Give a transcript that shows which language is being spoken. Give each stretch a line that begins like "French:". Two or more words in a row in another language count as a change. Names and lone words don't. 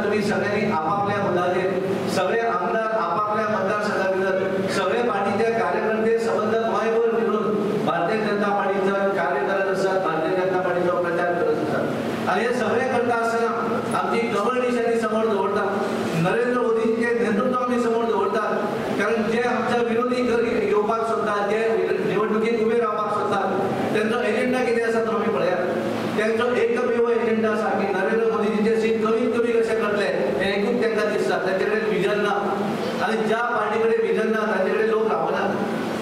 Marathi: तुम्ही सगळ्यांनी आपापल्या मुद्द्याचेर सगळे आमदार आपापल्या मतदारसंघाभितर सगळे पार्टीचे कार्यकर्ते संबंधित गोंयभर फिरून भारतीय जनता पार्टीचा कार्य करत असतात, भारतीय जनता पार्टीचा प्रचार करत असतात. आणि हे सगळे करता असताना आमची कमळ निशाणी समोर दवरतात, नरेंद्र मोदींचे नेतृत्व आम्ही समोर दवरतात. कारण जे आमच्या विरोधी येवपाक सोदतात, जे निवडणुकीत उभे रावपाक सोदतात, त्यांचो एजेंडा कितें आसा तो आमी पळयात.
Konkani: त्यांचो एकमेव एजेंडा आसा की नरेंद्र मोदींचे सीट कमीत कमी कशे करतले हें एकूच तांकां दिसता. तांचे कडेन विजन ना आणि ज्या पार्टी कडेन विजन ना तांचे कडेन लोक रावनात.